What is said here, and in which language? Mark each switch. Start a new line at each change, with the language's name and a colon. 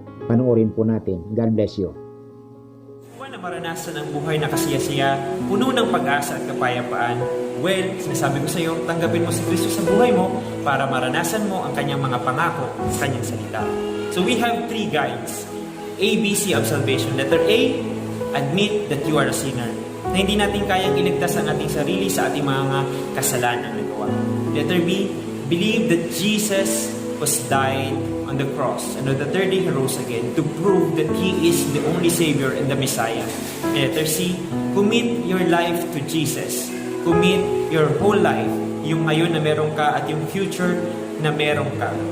Filipino: Panoorin po natin.
English: God bless you.
Filipino: Na maranasan ang buhay na kasiyasiya, puno ng pag-asa at kapayapaan. Well, sinasabi ko sa iyo, tanggapin mo si Kristo sa buhay mo para maranasan mo ang kanyang mga pangako sa kanyang salita.
English: So we have 3 guides. ABC of salvation. Letter A, admit that you are a sinner.
Filipino: Na hindi natin kayang iligtas ang ating sarili sa ating mga kasalanan na gawa.
English: Letter B, believe that Jesus was died on the cross, and on the 3rd day He rose again to prove that He is the only Savior and the Messiah. And letter C, commit your life to Jesus. Commit your whole life,
Filipino: yung ngayon na meron ka at yung future na meron ka.